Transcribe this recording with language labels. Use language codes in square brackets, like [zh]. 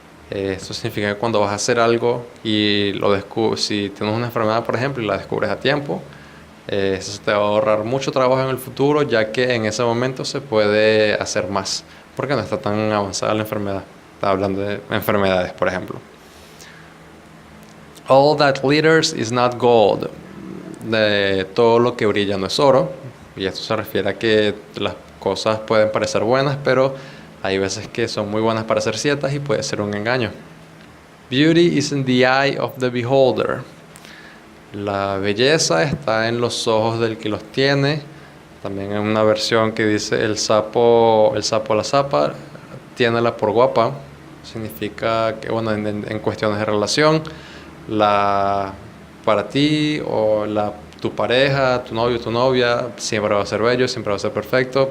[es] Esto significa que cuando vas a hacer algo y lo descubres, si tienes una enfermedad, por ejemplo, y la descubres a tiempo, eso te va a ahorrar mucho trabajo en el futuro, ya que en ese momento se puede hacer más, porque no está tan avanzada la enfermedad. Está hablando de enfermedades, por ejemplo. [en] All that glitters is not gold. [es] De todo lo que brilla no es oro. Y esto se refiere a que las cosas pueden parecer buenas, pero hay veces que son muy buenas para ser ciertas y puede ser un engaño. [en] Beauty is in the eye of the beholder. [es] La belleza está en los ojos del que los tiene. También hay una versión que dice el sapo la zapa, tiénela por guapa. Significa que, bueno, en cuestiones de relación, para ti o tu pareja, tu novio, tu novia, siempre va a ser bello, siempre va a ser perfecto.